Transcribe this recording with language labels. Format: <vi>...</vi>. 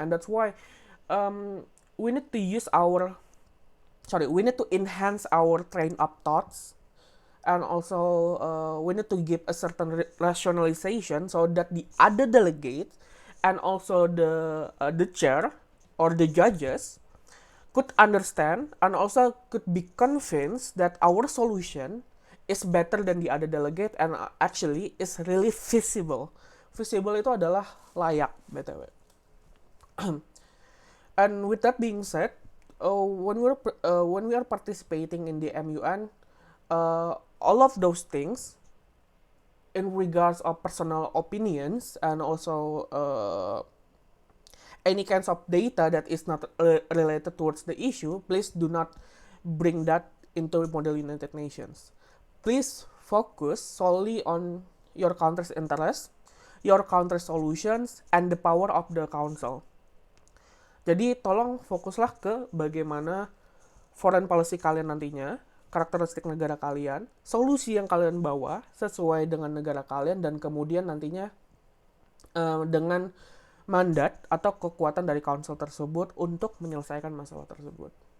<en>And that's why um, we need to use our we need to enhance our train of thoughts, and also we need to give a certain rationalization so that the other delegates and also the chair or the judges could understand and also could be convinced that our solution is better than the other delegate and actually is really feasible.</en> <id>Feasible itu adalah layak, btw.</id> <en>And with that being said, when we are participating in the MUN, all of those things in regards of personal opinions and also any kinds of data that is not related towards the issue, please do not bring that into Model United Nations. Please focus solely on your country's interests, your country's solutions, and the power of the council.</en> <id>Jadi tolong fokuslah ke bagaimana foreign policy kalian nantinya, karakteristik negara kalian, solusi yang kalian bawa sesuai dengan negara kalian, dan kemudian nantinya dengan mandat atau kekuatan dari council tersebut untuk menyelesaikan masalah tersebut.</id>